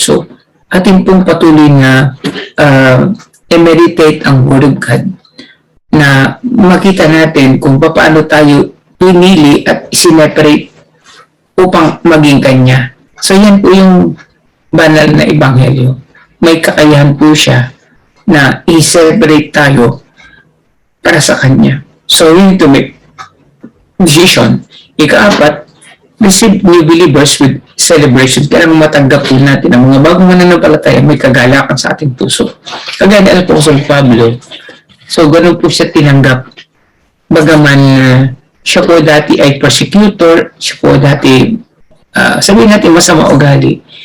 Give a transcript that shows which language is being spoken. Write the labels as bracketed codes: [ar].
[tl] So, atin pong patuloy na i-meditate ang Word of God, na makita natin kung paano tayo pinili at isineparate upang maging Kanya. So, yan po yung banal na Ebanghelyo. May kakayahan po siya na i-separate tayo para sa Kanya. [en] So, we need to make decision. Ika-apat, receive new believers with celebration. [tl] Kaya matanggap po natin ang mga bagong mananampalataya, may kagalakan sa ating puso. Kagaya ni Apostol Pablo. So, ganun po siya tinanggap. Bagaman siya po dati ay persecutor, siya po dati, sabihin natin masama ugali.